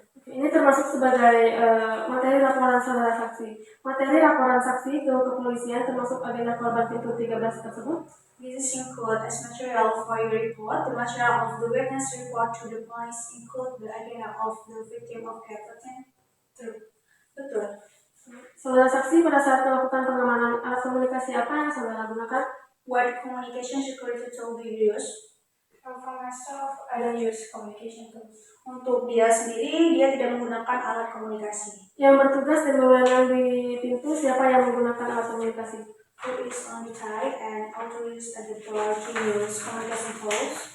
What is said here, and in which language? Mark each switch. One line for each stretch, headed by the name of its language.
Indonesian: Oke, ini termasuk sebagai materi laporan saudara saksi. Materi laporan saksi ke kepolisian termasuk agenda korban pintu 13 tersebut?
English: This is include as material for your report. The material of the witness report to the police include the agenda of the victim of gate 13? True.
Indonesian: Betul. Saudara saksi pada saat melakukan pengamanan alat komunikasi apa yang saudara gunakan?
English: What communication security tool do you use? For myself, I don't use communication tools.
Indonesian: Untuk dia sendiri, dia tidak menggunakan alat komunikasi. Yang bertugas dan mewenang di pintu, siapa yang menggunakan alat komunikasi?
English: Who is on the tie and authorized at the door to use communication tools?